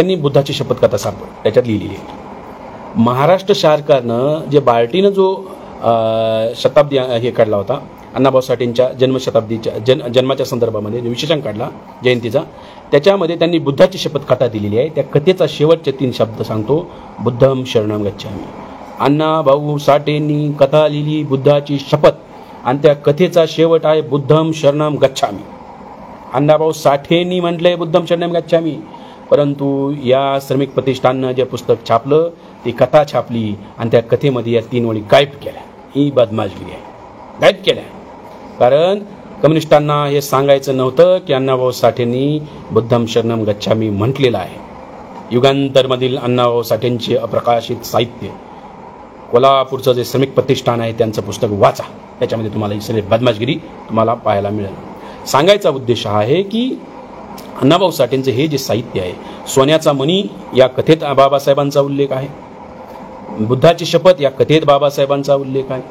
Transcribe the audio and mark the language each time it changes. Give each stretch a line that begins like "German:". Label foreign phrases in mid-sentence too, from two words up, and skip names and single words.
Marathi: त्यांनी बुद्धाची शपथकथा त्याच्यात लिहिलेली आहे. महाराष्ट्र सरकारनं जे बार्टीनं जो शताब्दी हे काढला होता, अण्णाभाऊ साठेंच्या जन्मशताब्दीच्या जन्माच्या संदर्भामध्ये जो विशेषण काढला जयंतीचा, त्याच्यामध्ये त्यांनी बुद्धाची शपथकथा दिलेली आहे. त्या कथेचा शेवटचे 3 शब्द सांगतो:
Pali: बुद्धम शरणम गच्छामी.
Marathi: अण्णाभाऊ साठेंनी कथा लिहिली बुद्धाची शपथ, आणि त्या कथेचा शेवट आहे
Pali: बुद्धम शरणम गच्छामी.
Marathi: अण्णाभाऊ साठेंनी म्हटलंय
Pali: बुद्धम शरणम गच्छामी,
Marathi: परंतु या श्रमिक प्रतिष्ठाननं जे पुस्तक छापलं, ती कथा छापली आणि त्या कथेमध्ये या 3 ओळी गायब केल्या. ही बदमाशगिरी आहे, गायब केल्या. कारण कम्युनिस्टांना हे सांगायचं नव्हतं की अण्णाभाऊ साठेंनी
Pali: बुद्धम शरणम गच्छामी
Marathi: म्हटलेलं आहे. युगांतरमधील अण्णाभाऊ साठेंचे अप्रकाशित साहित्य, कोल्हापूरचं जे श्रमिक प्रतिष्ठान आहे त्यांचं पुस्तक वाचा. त्याच्यामध्ये तुम्हाला ही सगळी बदमाशगिरी तुम्हाला पाहायला मिळेल. सांगायचा उद्देश हा आहे की अण्णाभाऊ साठेंचं हे जे साहित्य आहे, सोन्याचा मणी या कथेत बाबासाहेबांचा उल्लेख आहे, बुद्धाची शपथ या कथेत बाबासाहेबांचा उल्लेख आहे.